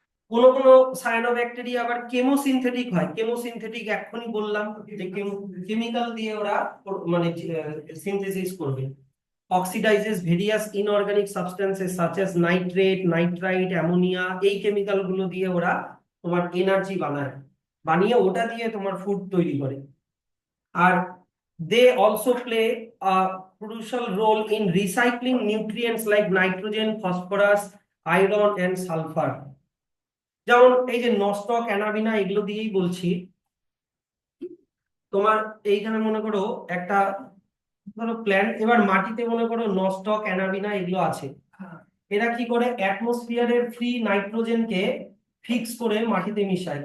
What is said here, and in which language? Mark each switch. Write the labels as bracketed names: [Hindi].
[Bangla] কোন কোন সায়ানোব্যাকটেরিয়া আবার কেমোসিনথেটিক হয়। কেমোসিনথেটিক এখনই বললাম যে কেমিক্যাল দিয়ে ওরা মানে সিনথেসিস করবে। [English] oxidises various inorganic substances such as nitrate, nitrite, ammonia, [Bangla] এই কেমিক্যাল গুলো দিয়ে ওরা তোমার এনার্জি বানায়, বানিয়ে ওটা দিয়ে তোমার ফুড তৈরি করে। [English] আর they also play a crucial role in recycling nutrients like nitrogen, phosphorus, iron and sulfur। [Bangla] যেমন এই যে নস্টক, অ্যানাবিনা এগুলো দিয়েই বলছি। তোমার এইখানে মনে করো একটা ধরো প্ল্যান্ট, এবার মাটিতে মনে করো নস্টক, অ্যানাবিনা এগুলো আছে। এরা কি করে অ্যাটমসফিয়ারের ফ্রি নাইট্রোজেনকে ফিক্স করে মাটিতে মিশায়।